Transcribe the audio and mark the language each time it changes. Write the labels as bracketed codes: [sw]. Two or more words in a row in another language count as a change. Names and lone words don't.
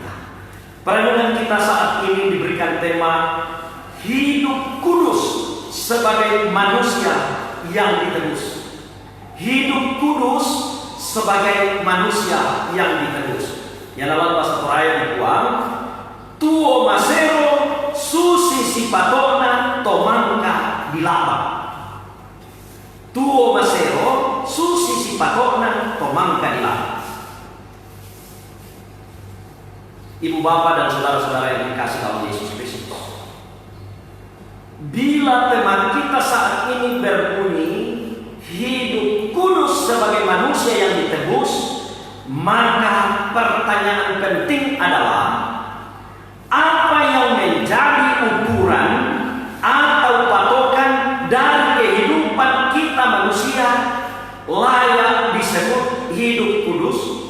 [id] Perenungan kita saat ini diberikan tema hidup kudus sebagai manusia yang ditebus. Hidup kudus sebagai manusia yang ditebus. Yang dalam bahasa Toraya dibuang [sda] tuo masero susi sipatona tomangka dilaba. Tuo masero susi sipatona tomangka dilaba. [id] Ibu bapak dan saudara-saudara yang dikasih oleh Yesus Kristus, bila tema kita saat ini berbunyi hidup kudus sebagai manusia yang ditebus, maka pertanyaan penting adalah apa yang menjadi ukuran atau patokan dari kehidupan kita manusia layak disebut hidup kudus?